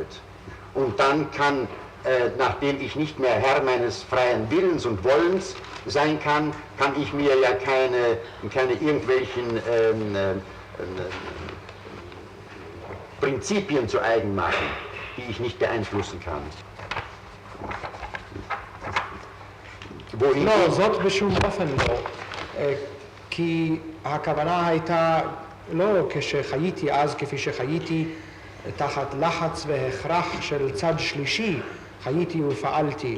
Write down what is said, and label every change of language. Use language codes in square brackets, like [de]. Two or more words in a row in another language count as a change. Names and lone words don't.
[de] Und dann kann, nachdem ich nicht mehr Herr meines freien Willens und Wollens sein kann, kann ich mir ja keine irgendwelchen Prinzipien zu eigen machen, die ich nicht beeinflussen kann. [he] לא, זאת בשום אופן לא, כי הכוונה הייתה לא כשחייתי אז כפי שחייתי תחת לחץ והכרח של צד שלישי, חייתי ופעלתי.